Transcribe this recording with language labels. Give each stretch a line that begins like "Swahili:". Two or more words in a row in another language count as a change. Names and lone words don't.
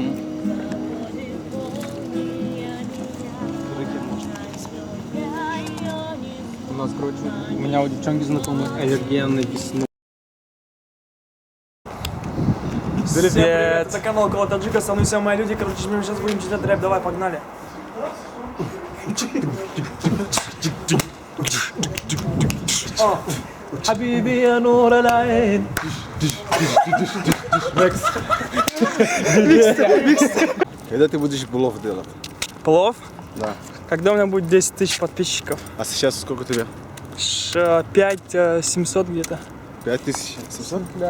Russian: У нас, короче, у меня у девчонки знакомые аллергия на весну. Привет, это канал Около Таджика, со мной все мои люди, короче, мы сейчас будем читать рэп, давай, погнали.
Arabic: حبيبي يا نور العين.
Russian: Когда ты будешь плов делать? Плов? Да. Когда у меня будет 10 тысяч подписчиков? А сейчас сколько тебе? 5700 где-то. 5700? Да.